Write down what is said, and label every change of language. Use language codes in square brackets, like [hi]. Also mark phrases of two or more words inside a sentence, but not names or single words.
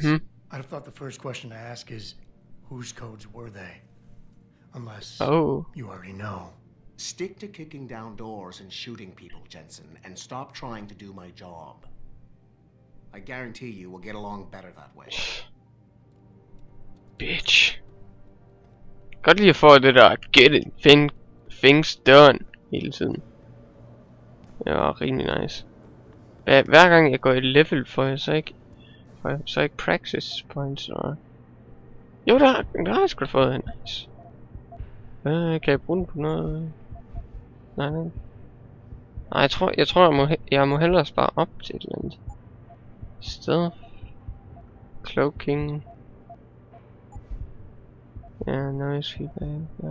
[en] I'd have thought the first question to ask is, whose codes were they? Unless you already know. Stick to kicking down doors and shooting people, Jensen, and stop trying to do my job. I guarantee you we'll get along better that way. Bitch. [da] Godt lige at få det der [en] get it, things done [da] hele tiden. Det var rimelig nice. Hver gang jeg går i level får jeg så ikke [en] practice points [da] eller. Jo, der har jeg sgu da fået nice. Kan jeg bruge den på noget? Nej. Nej, jeg tror jeg må hellere spare op til et eller andet sted. Cloaking. Ja, [en] nice feedback. [da] Ja.